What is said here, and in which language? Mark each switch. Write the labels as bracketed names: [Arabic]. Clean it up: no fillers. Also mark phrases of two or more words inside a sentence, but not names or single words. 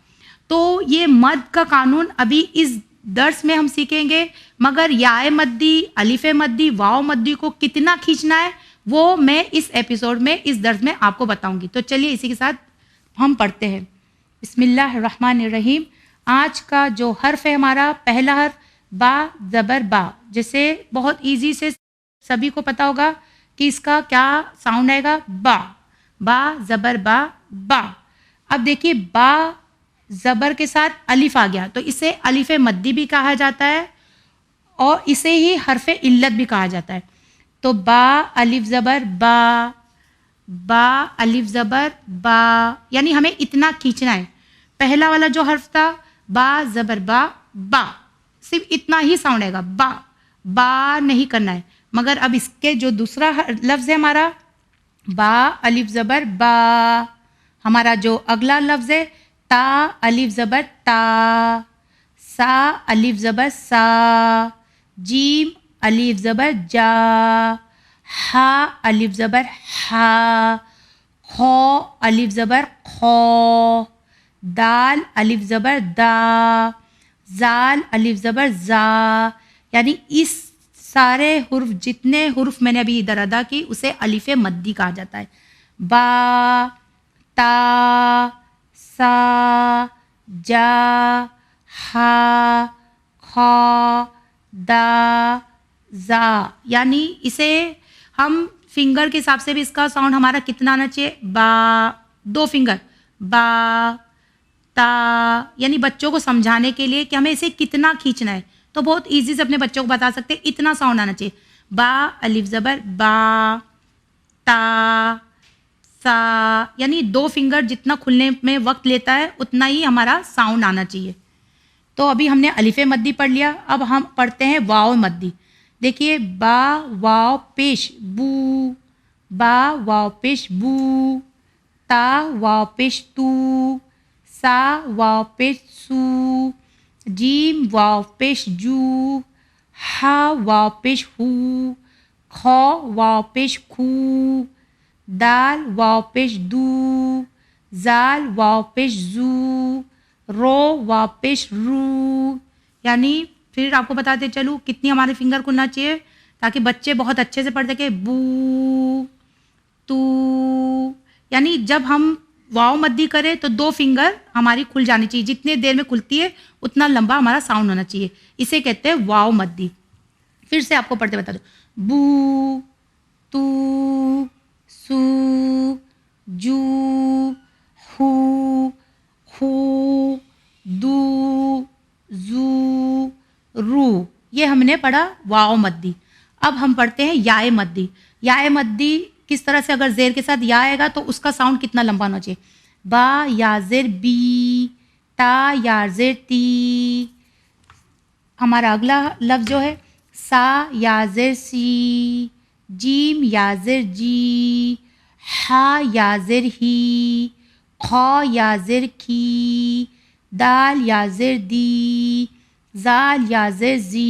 [Urdu] تو یہ مد کا قانون ابھی اس درس میں ہم سیکھیں گے، مگر یائے مدی، الف مدی، واو مدی کو کتنا کھینچنا ہے وہ میں اس ایپیسوڈ میں، اس درس میں آپ کو بتاؤں گی۔ تو چلیے اسی کے ساتھ ہم پڑھتے ہیں۔ [Arabic] بسم اللہ الرحمن الرحیم۔ [Urdu] آج کا جو حرف ہے ہمارا پہلا حرف با زبر با، جیسے بہت ایزی سے سبھی کو پتا ہوگا کہ اس کا کیا ساؤنڈ آئے گا، با، با زبر با، با۔ اب دیکھیے با زبر کے ساتھ الف آ گیا تو اسے الف مدی بھی کہا جاتا ہے اور اسے ہی حرف علت بھی کہا جاتا ہے۔ تو با الف زبر با، با الف زبر با، یعنی ہمیں اتنا کھینچنا ہے۔ پہلا والا جو حرف تھا با زبر با، با، صرف اتنا ہی ساؤنڈ آئے گا، با، با نہیں کرنا ہے۔ مگر اب اس کے جو دوسرا لفظ ہے ہمارا با الف زبر با، ہمارا جو اگلا لفظ ہے تا الف زبر تا، سا الف زبر سا، جیم الف زبر جا، ہا الف زبر ہا، خو الف زبر خو، دال الف زبر دا، زال الف زبر زا۔ یعنی اس سارے حرف، جتنے حرف میں نے ابھی ادھر ادا کی، اسے الف مدی کہا جاتا ہے۔ با، تا، سا، جا، ہا، خا، دا، زا۔ یعنی اسے ہم فنگر کے حساب سے بھی اس کا ساؤنڈ ہمارا کتنا آنا چاہیے، با، دو فنگر، با، تا، یعنی بچوں کو سمجھانے کے لیے کہ ہمیں اسے کتنا کھینچنا ہے تو بہت ایزی سے اپنے بچوں کو بتا سکتے ہیں، اتنا ساؤنڈ آنا چاہیے۔ با الف زبر با، تا، سا، یعنی دو فنگر جتنا کھلنے میں وقت لیتا ہے اتنا ہی ہمارا ساؤنڈ آنا چاہیے۔ تو ابھی ہم نے الف مدی پڑھ لیا، اب ہم پڑھتے ہیں واو مدی۔ دیکھیے با واو پیش بو، با واو پیش بو، تا واو پیش تو، سا واو پیش سو، جیم واو پیش جو، ہا واو پیش ہو، خو واو پیش خو، دال واو پیش دو، زال واو پیش زو، رو واو پیش رو۔ یعنی پھر آپ کو بتاتے چلوں کتنی ہمارے فنگر کھلنا چاہیے تاکہ بچے بہت اچھے سے پڑھ سکے، بو، تو، یعنی جب ہم واو مدی کریں تو دو فنگر ہماری کھل جانی چاہیے، جتنے دیر میں کھلتی ہے اتنا لمبا ہمارا ساؤنڈ ہونا چاہیے، اسے کہتے ہیں واو مدی۔ پھر سے آپ کو پڑھتے بتا دو، بو، تو، سو، جو، ہو، خو، دو، زو، رو۔ یہ ہم نے پڑھا واو مدی۔ اب ہم پڑھتے ہیں یائے مدی۔ یائے مدی کس طرح سے، اگر زیر کے ساتھ یا آئے گا تو اس کا ساؤنڈ کتنا لمبا ہونا چاہیے، با یا زیر بی، تا یا زیر تی۔ ہمارا اگلا لفظ جو ہے سا یا زیر سی، جیم یا زیر جی، ہا یا زیر ہی، خو یا زیر کی، دال یا زیر دی، زال یا زیر زی۔